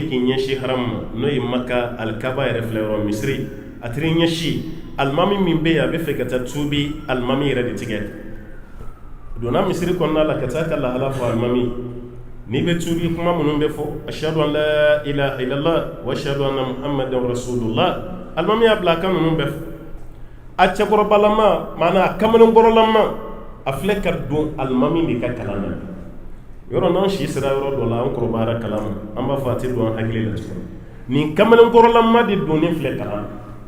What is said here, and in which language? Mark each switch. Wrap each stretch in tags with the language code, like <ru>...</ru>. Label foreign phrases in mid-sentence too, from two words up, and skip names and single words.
<bm>k'i ɲɛsi haramu ma n'o ye Maka alikaba yɛrɛ filɛ yɔrɔ misiri a tiri ɲɛsi alimami min bɛ yen a bɛ fɛ ka taa tuubi alimami yɛrɛ de tigɛ donna misiri kɔnɔna la ka taa ka lahala fɔ alimami n'i bɛ tuubi kuma minnu bɛ fɔ</bm> <ar>أشهد أن لا إله إلا الله وأشهد أن محمدا رسول الله</ar> <bm>alimami y'a bila a kan ninnu bɛɛ fɔ a cɛkɔrɔbalama maana a kamalenkɔrɔlama a filɛ ka don alimami de ka kalan na yɔrɔ n'an si sera yɔrɔ dɔ la an kɔrɔbayara kalan ma an b'a fɔ a tɛ don an hakili la tuguni nin kamalenkɔrɔlama de donnen filɛ kalan na</bm>